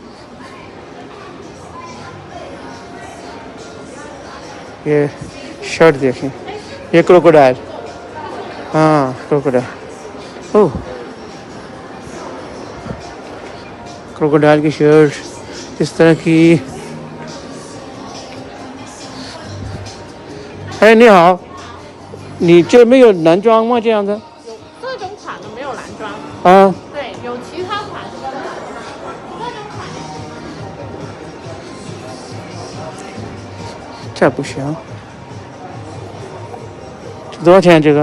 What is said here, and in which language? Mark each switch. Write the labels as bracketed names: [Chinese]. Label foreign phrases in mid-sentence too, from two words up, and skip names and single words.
[Hindi] ये शर्ट देखें, ये क्रोकोडाइल, हाँ क्रोकोडाइल, ओह क्रोकोडाइल की शर्ट इस तरह की है। नहीं हाँ, नीचे में [Chinese] 有男装吗？这样的？这种款的没有男装。啊，对，有其他款式的。这种款这不行，这多少钱？这个